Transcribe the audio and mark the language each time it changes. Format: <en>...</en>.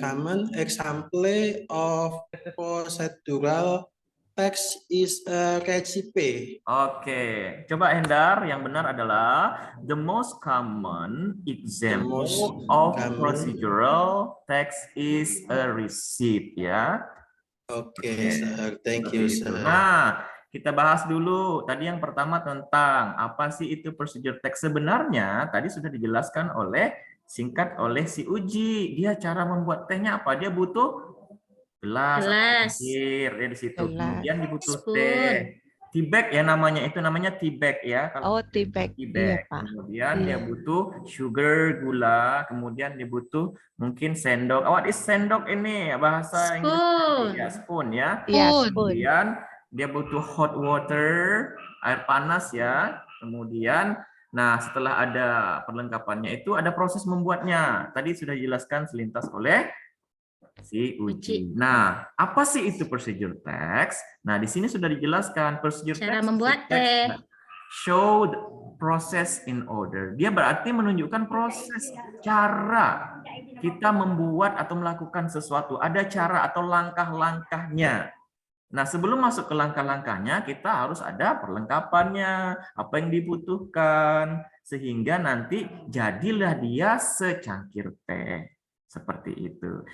<en>Common example of procedural text is a recipe.</en> <id>Oke, coba Hendar. Yang benar adalah</id> <en>the most common example most of common. procedural text is a receipt, ya. Okay, sir. Thank</en> <id>Seperti</id> <en>you,</en> <id>itu.</id> <en>sir.</en> <id>Nah, kita bahas dulu. Tadi yang pertama tentang apa sih itu procedure text. Sebenarnya tadi sudah dijelaskan singkat oleh si Uji. Dia cara membuat tehnya apa? Dia butuh gelas, Gelas. air, ya di situ. Gelas. Kemudian dibutuh</id> <en>Spoon.</en> <id>teh. Tea bag ya namanya, itu namanya tea bag ya.</id> <en>Oh, tea bag. Tea</en> <id>Iya,</id> <en>bag.</en> <id>Pak. Kemudian dia Iya. butuh</id> <en>sugar,</en> <id>gula. Kemudian dia butuh mungkin sendok.</id> <en>What is</en> <id>sendok ini? Bahasa Inggris.</id> <en>Spoon. Ya, spoon ya.</en> <id>Iya,</id> <en>Spoon. spoon.</en> <id>Kemudian dia butuh</id> <en>hot water,</en> <id>air panas ya. Kemudian, nah setelah ada perlengkapannya itu ada proses membuatnya. Tadi sudah dijelaskan selintas oleh si Uji. Nah, apa sih itu procedure text? Nah, di sini sudah dijelaskan procedure Cara</id> <en>text.</en> <id>membuat teh.</id> <en>Show the process in order.</en> <id>Dia berarti menunjukkan proses, cara kita membuat atau melakukan sesuatu. Ada cara atau langkah-langkahnya. Nah, sebelum masuk ke langkah-langkahnya, kita harus ada perlengkapannya, apa yang dibutuhkan, sehingga nanti jadilah dia secangkir teh. Seperti itu.</id>